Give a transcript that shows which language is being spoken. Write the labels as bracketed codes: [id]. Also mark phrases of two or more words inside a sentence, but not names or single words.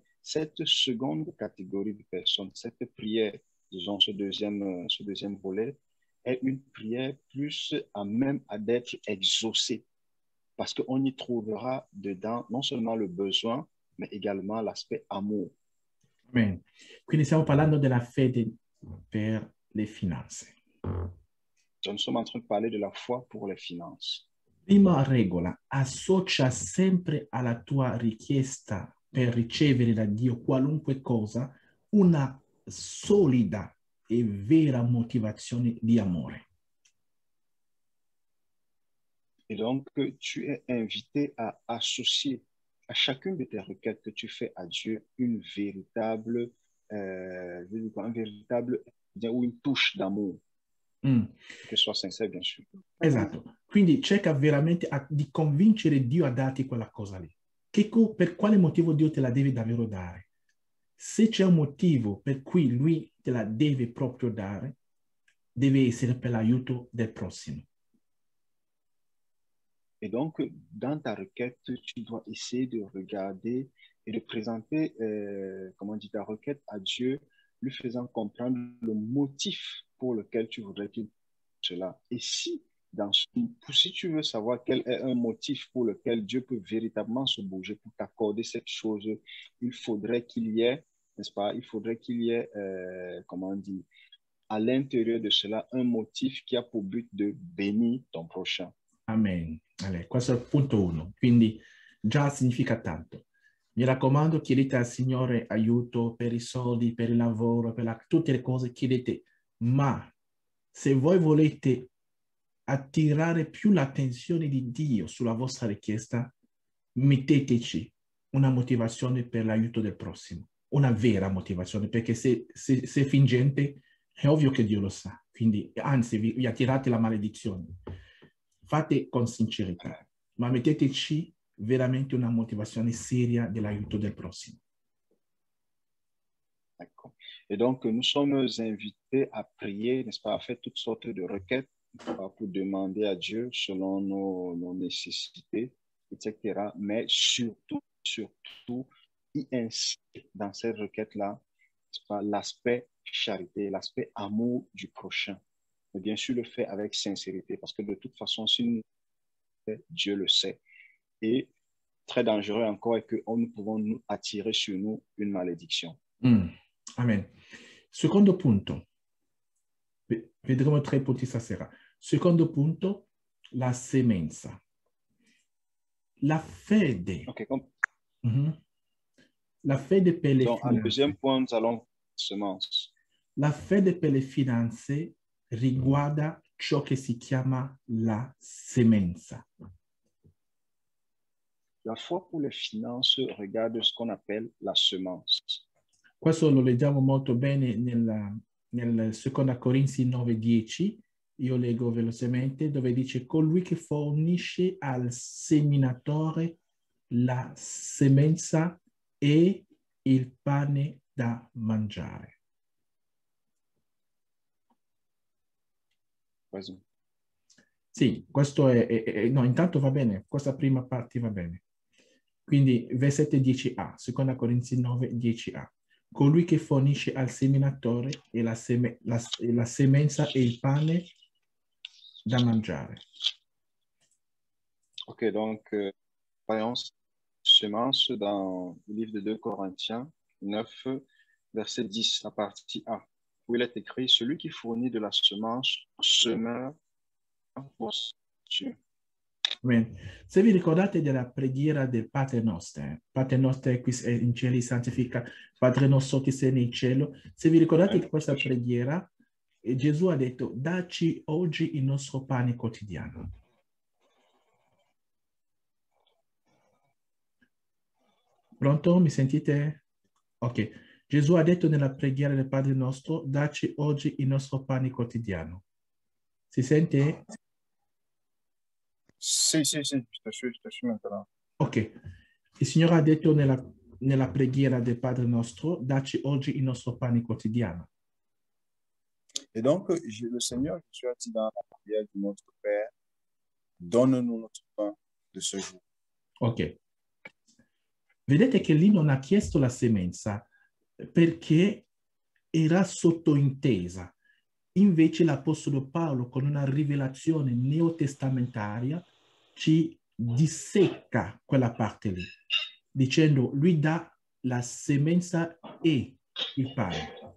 [fr] Cette seconde catégorie de personnes, cette prière, disons ce deuxième volet, est une prière plus à même d'être exaucée, parce qu'on y trouvera dedans non seulement le besoin, mais également l'aspect amour. Amen. [it] Quindi stiamo parlando della fede per le finanze. [fr] Nous sommes en train de parler de la foi pour les finances. [it] Prima regola, associa sempre alla tua richiesta per ricevere da Dio qualunque cosa una solida e vera motivazione di amore. [fr] Et donc, tu es invité à associer à chacune de tes requêtes que tu fais à Dieu un véritable ou une touche d'amour. [it] Che sia sincero, [fr] bien sûr. [it] Esatto. Quindi cerca veramente di convincere Dio a darti quella cosa lì. Per quale motivo Dio te la deve davvero dare? Se c'è un motivo per cui Lui te la deve proprio dare, deve essere per l'aiuto del prossimo. [fr] Et donc, dans ta requête, tu dois essayer de regarder et de présenter ta requête à Dieu, lui faisant comprendre le motif pour lequel tu voudrais qu'il fasse cela. Et si tu veux savoir quel est un motif pour lequel Dieu peut véritablement se bouger pour t'accorder cette chose, il faudrait qu'il y ait, n'est-ce pas, à l'intérieur de cela, un motif qui a pour but de bénir ton prochain. Amen. [it] Allora, questo è il punto 1. Quindi già significa tanto. Mi raccomando, chiedete al Signore aiuto per i soldi, per il lavoro, tutte le cose, chiedete. Ma se voi volete attirare più l'attenzione di Dio sulla vostra richiesta, metteteci una motivazione per l'aiuto del prossimo, una vera motivazione, perché se è fingente è ovvio che Dio lo sa, quindi anzi vi attirate la maledizione. Fate con sincerità, ma metteteci veramente una motivazione seria dell'aiuto del prossimo. [fr] D'accord. Et donc, nous sommes invités à prier, n'est-ce pas, à faire toutes sortes de requêtes pour demander à Dieu selon nos nécessités, etc. Mais surtout, il insiste dans cette requête-là, n'est-ce pas, l'aspect charité, l'aspect amour du prochain. Mais bien sûr, le fait avec sincérité, parce que de toute façon, si nous Dieu le sait. Et très dangereux encore est que nous pouvons nous attirer sur nous une malédiction. Amen. [it] Secondo punto, vedremo 3 punti stasera. Secondo punto, la semenza. La fede. [fr] Okay, [it] La fede per le [fr] donc, [it] finanze. [fr] en deuxième point, nous allons semence. [it] La fede per le finanze riguarda ciò che si chiama la semenza. [fr] La foi pour les finances regarde ce qu'on appelle la semence. [it] Questo lo leggiamo molto bene nel 2 Corinzi 9:10. Io leggo velocemente, dove dice: colui che fornisce al seminatore la semenza e il pane da mangiare. [fr] Vas-y. [it] Sì, questo no, intanto va bene, questa prima parte va bene. Quindi versetto 10a, 2 Corinzi 9:10a. Colui che fornisce al seminatore e la semenza e il pane da mangiare. [fr] Ok, donc, voyons semence dans le livre de 2 Corinthiens 9, verset 10, la partie A, où il est écrit: celui qui fournit de la semence semeur pour Dieu. Amen. [it] Se vi ricordate della preghiera del Padre Nostro, Padre Nostro qui in cieli santifica, Padre nostro che sei nel cielo, se vi ricordate di questa preghiera, Gesù ha detto: dacci oggi il nostro pane quotidiano. Pronto? Mi sentite? Ok. Gesù ha detto nella preghiera del Padre Nostro: dacci oggi il nostro pane quotidiano. Si sente? Sì, [fr] je te suis maintenant. Ok. [it] Il Signore ha detto nella preghiera del Padre Nostro: dacci oggi il nostro pane quotidiano. [fr] Et donc, le Seigneur Jésus a dit dans la prière de notre Père: donne-nous notre pain de ce jour. Ok. [it] Vedete che lì non ha chiesto la semenza perché era sottointesa. Invece l'Apostolo Paolo, con una rivelazione neotestamentaria, ci dissecca quella parte lì, dicendo: lui dà la semenza e il pane.